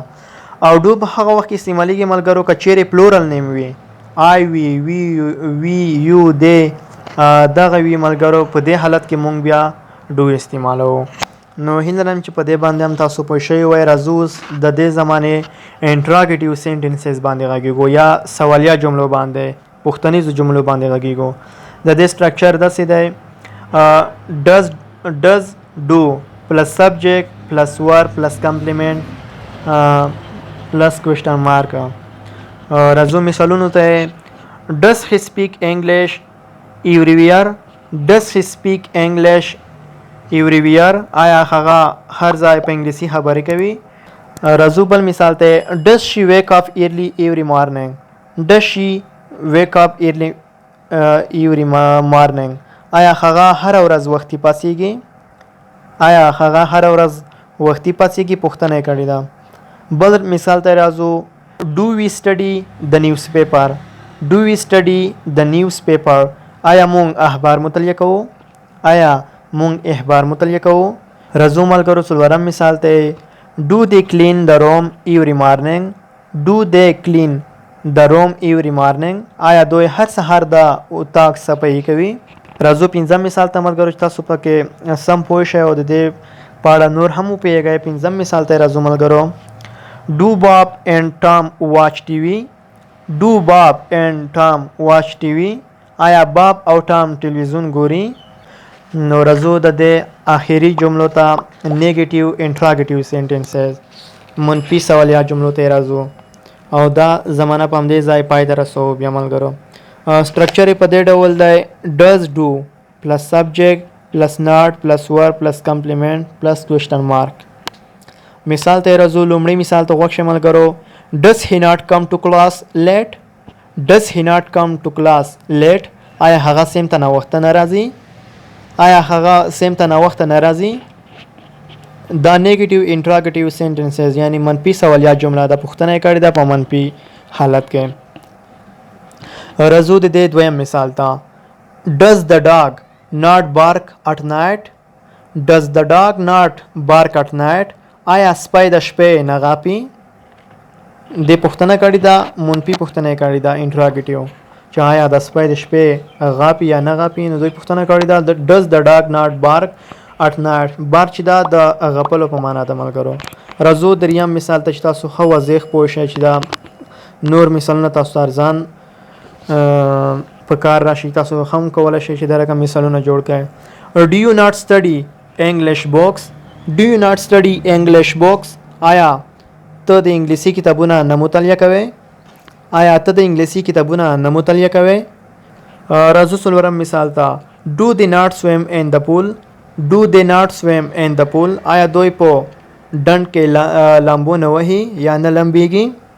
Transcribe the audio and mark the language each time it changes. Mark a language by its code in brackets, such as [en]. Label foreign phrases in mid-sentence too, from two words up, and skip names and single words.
[ps] او ډو په هغه وخت کې استعمالیږي ملګرو که چیرې پلورل نیم وي آی وي یو دی دغه وي ملګرو. په دې حالت کې مونږ بیا ډو استعمالوو. نو هیله لرم چې په دې باندې هم تاسو پوه شوي وای. راځو اوس د دې زمانې [en] interrogative sentences [ps] باندې غږیږو یا سوالیه جملو باندې پوښتنیزو جملو باندې غږیږو. د دې سټرکچر داسې دی [en] does do plus subject plus verb plus complement plus question mark. [ps] راځو مثالونو ته [en] does he speak English everywhere does he speak English everywhere [ps] آیا هغه هر ځای په انګلیسي خبرې کوي. راځو بل مثال ته [en] does she wake up early every morning does she wake up early every morning [ps] آیا هغه هر ورځ وختي پاسیږي آیا هغه هر ورځ وختي پاسیږي پوښتنه یې کړې ده. بل مثال ته راځو [en] do we study the newspaper do we study the newspaper [ps] آیا مونږ اخبار مطالعه کوو آیا مونږ اخبار مطالعه کوو. راځو ملګرو څلورم مثال ته [en] do they clean the room every morning do they clean the room every morning [ps] آیا دوی هر سهار د اتاق صفایي کوي. راځو پنځم مثال ته ملګرو چې تاسو پکې سم پوه شئ او د دې په اړه نور هم وپوهیږئ. پنځم مثال ته راځو ملګرو [en] do Bob and Tom watch TV do Bob and Tom watch TV [ps] آیا باب او ټام ټلویزیون ګوري. نو راځو د دې آخري جملو ته [en] negative interrogative sentences [ps] منفي سوالیه جملو ته راځو او دا زمانه په همدې ځای پای ته رسوو. بیا ملګرو سټرکچر یې په دې ډول دی [en] does do plus subject plus not plus verb plus complement plus question mark. [ps] مثال ته راځو. لومړی مثال ته غوږ شئ ملګرو [en] does he not come to class late does he not come to class late [ps] آیا هغه سیم ته ناوخته نه راځي آیا هغه سیم ته ناوخته نه راځي. دا [en] negative interrogative sentences [ps] یعنی منفي سوالیه جمله ده پوښتنه یې کړې ده په منفي حالت کې. راځو د دې دویم مثال ته [en] does the dog not bark at night does the dog not bark at night [ps] آیا سپی د شپې نه غاپي. دې پوښتنه کړې ده منفي پوښتنه یې کړې ده انټراګیټیو چې آیا د سپی د شپې غاپي یا نه غاپي. نو دوی پوښتنه کړې ده [en] does the dog not bark at night [ps] بارک چې دا د غپلو په معنا ده ملګرو. راځو دریم مثال ته چې تاسو ښه واضح پوه شئ چې دا نور مثالونه تاسو ته ارزان په کار راشي. تاسو هم کولی شئ چې دا رقم مثالونه جوړ کړئ. [en] do you not study English books do you not study English books [ps] آیا ته د انګلیسي کتابونه نه مطالعه کوې آیا ته د انګلیسي کتابونه نه مطالعه کوې. راځو څلورم مثال ته [en] do they not swim in the pool do they not swim in the pool [ps] آیا دوی په ډنډ کې لامبو نه وهي یا نه لمبیږي.